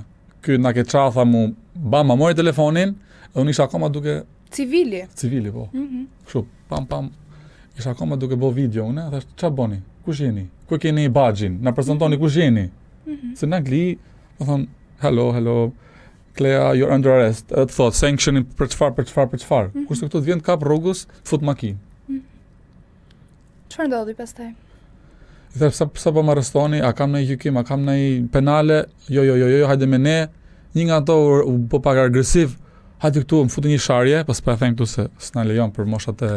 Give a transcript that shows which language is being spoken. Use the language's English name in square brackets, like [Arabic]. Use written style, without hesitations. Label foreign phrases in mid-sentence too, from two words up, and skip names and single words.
[Albanian] Ky na ke çfarë tha mu, bam, ma mori telefonin, dhe unë isha akoma duke Civili, po. Kështu, pam. Isha akoma duke bë video unë, thash ç'a bëni? Kush jeni? Ku keni baxhin? Na prezantoni kush jeni? Se në angli, do thon hello, Klea, [English] you're under arrest. [Albanian] Të thot sanctioning për çfarë? Kurse këtu të vjen kap rrugës, fut makinë. Çfarë ndodhi pastaj? I thash sa po më arrestoni, a kam ndonjë gjykim, a kam ndonjë penale? Jo, hajde me ne. Një nga ato u bë pak agresiv. Hajde këtu, më futi një sharje, pas pa e them këtu se s'na lejon për moshat e.